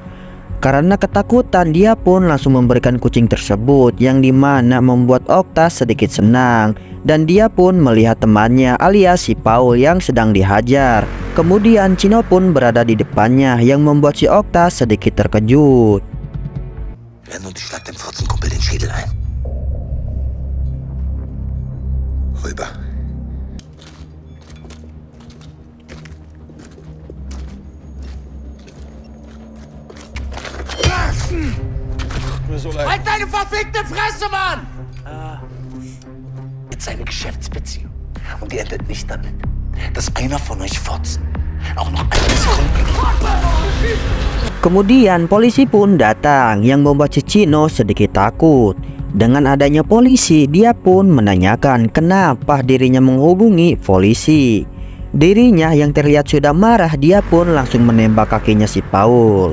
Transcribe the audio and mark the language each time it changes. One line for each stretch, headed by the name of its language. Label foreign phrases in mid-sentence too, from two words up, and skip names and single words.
Indonesian: Karena ketakutan, dia pun langsung memberikan kucing tersebut yang dimana membuat Okta sedikit senang. Dan dia pun melihat temannya alias si Paul yang sedang dihajar. Kemudian Chino pun berada di depannya yang membuat si Okta sedikit terkejut.
German: Renn und schlag dem Fotzenkumpel den Schädel ein. Rüber. Halt deine verfickte Fresse, Mann! Jetzt eine Geschäftsbeziehung. Und die endet nicht damit, dass einer von euch Fotzen auch noch eine Sekunde.
Indonesian: Kemudian polisi pun datang yang membuat si Chino sedikit takut. Dengan adanya polisi, dia pun menanyakan kenapa dirinya menghubungi polisi. Dirinya yang terlihat sudah marah, dia pun langsung menembak kakinya si Paul.